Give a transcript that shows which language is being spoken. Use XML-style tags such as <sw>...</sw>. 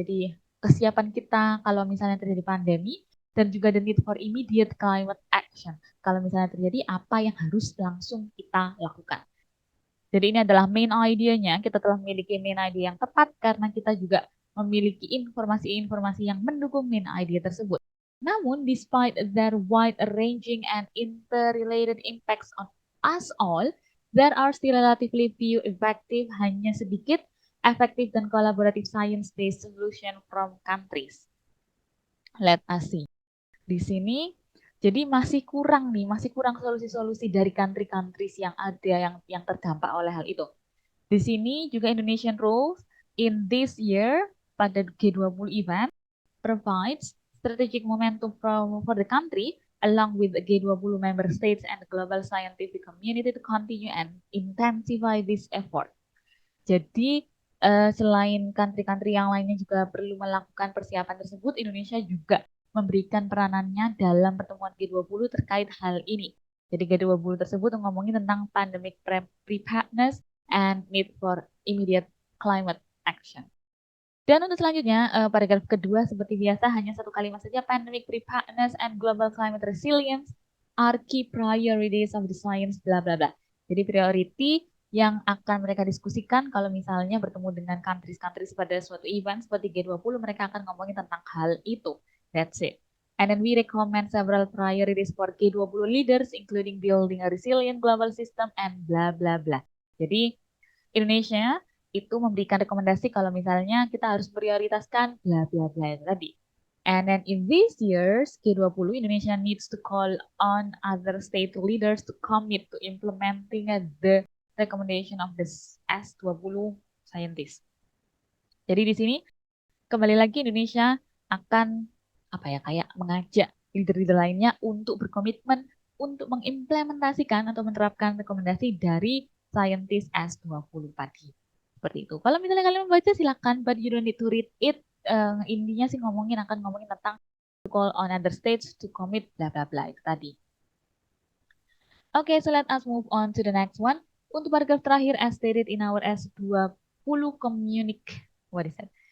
<id>Jadi kesiapan kita kalau misalnya terjadi pandemi dan juga</id> <en>the need for immediate climate action.</en> <id>Kalau misalnya terjadi apa yang harus langsung kita lakukan. Jadi ini adalah main idea-nya. Kita telah memiliki main idea yang tepat karena kita juga memiliki informasi-informasi yang mendukung main idea tersebut.</id> <en>Namun, despite their wide-ranging and interrelated impacts on us all, there are still relatively few effective,</en> <id>hanya sedikit</id> <en>effective dan collaborative science-based solution from countries. Let us see.</en> <id>Di sini, jadi masih kurang solusi-solusi dari country-countries yang ada yang terdampak oleh hal itu. Di sini juga</id> <en>Indonesian role in this year pada G20 event provides strategic momentum for the country along with the G20 member states and the global scientific community to continue and intensify this effort.</en> <id>Jadi selain country-country yang lainnya juga perlu melakukan persiapan tersebut, Indonesia juga memberikan peranannya dalam pertemuan G20 terkait hal ini. Jadi G20 tersebut ngomongin tentang</id> <en>pandemic preparedness and need for immediate climate action.</en> <id>Dan untuk selanjutnya, paragraf kedua seperti biasa hanya satu kalimat saja,</id> <en>pandemic preparedness and global climate resilience are key priorities of the science, bla bla bla.</en> <id>Jadi priority yang akan mereka diskusikan kalau misalnya bertemu dengan countries-countries pada suatu event seperti G20, mereka akan ngomongin tentang hal itu.</id> <en>That's it. And then we recommend several priorities for G20 leaders, including building a resilient global system and bla bla bla.</en> <id>Jadi Indonesia itu memberikan rekomendasi kalau misalnya kita harus prioritaskan bla bla bla tadi.</id> <en>And then in these years, G20 Indonesia needs to call on other state leaders to commit to implementing the recommendation of the S20 scientists.</en> <id>Jadi di sini kembali lagi Indonesia akan kayak mengajak leader-leader lainnya untuk berkomitmen untuk mengimplementasikan atau menerapkan rekomendasi dari saintis S20 tadi. Seperti itu. Kalau misalnya kalian membaca silakan,</id> <en>but you don't need to read it.</en> <id>Intinya sih akan ngomongin tentang</id> <en>to call on other states to commit</en> <id>bla bla bla itu tadi.</id> <en>Okay, so let us move on to the next one.</en> <id>Untuk paragraf terakhir,</id> <en>as stated in our S20 communique, what is that?</en>